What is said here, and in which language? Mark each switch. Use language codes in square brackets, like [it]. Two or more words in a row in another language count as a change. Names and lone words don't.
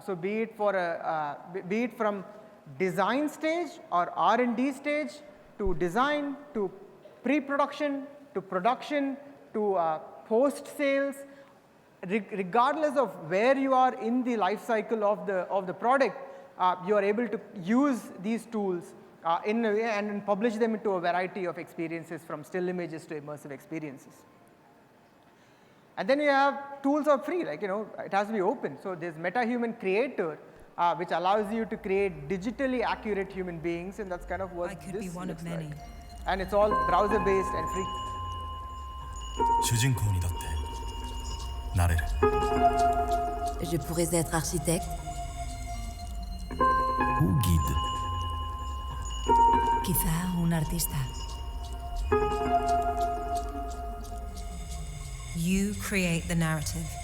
[en] So be it from design stage or R&D stage, to design, to pre-production, to production, to post-sales, regardless of where you are in the life cycle of the product, you are able to use these tools and publish them into a variety of experiences, from still images to immersive experiences. And then you have tools are free, it has to be open. So there's MetaHuman Creator, which allows you to create digitally accurate human beings, and that's kind of what I could this be one of looks many. like. And it's all browser-based and free. [ja] 主人公にだってなれる [fr] Je pourrais être architecte, ou guide [es] Quizá un artista. [en] You create the narrative.